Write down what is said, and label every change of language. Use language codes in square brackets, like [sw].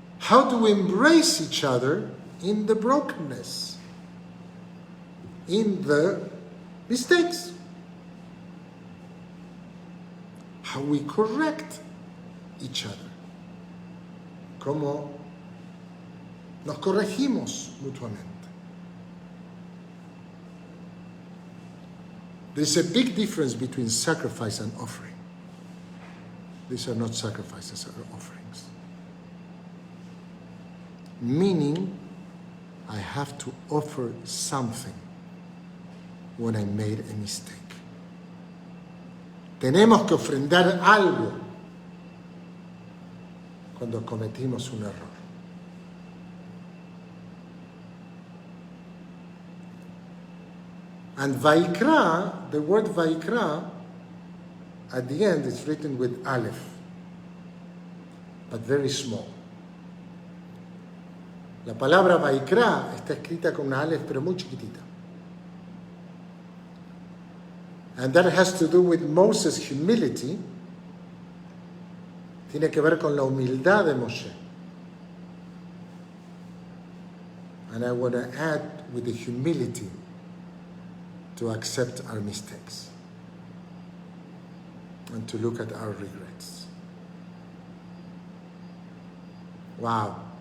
[en] How do we embrace each other in the brokenness, in the mistakes? How we correct each other. [es] cómo nos corregimos mutuamente. [en] There's a big difference between sacrifice and offering. These are not sacrifices, are offerings. Meaning, I have to offer something when I made a mistake. [es] Tenemos que ofrendar algo cuando cometimos un error. [en] And Vaikra, the word Vaikra, at the end is written with Aleph, but very small. [es] La palabra Vaikra está escrita con una Aleph, pero muy chiquitita. [en] And that has to do with Moses' humility. [es] Tiene que ver con la humildad de Moshe. [en] And I want to add with the humility to accept our mistakes and to look at our regrets. Wow.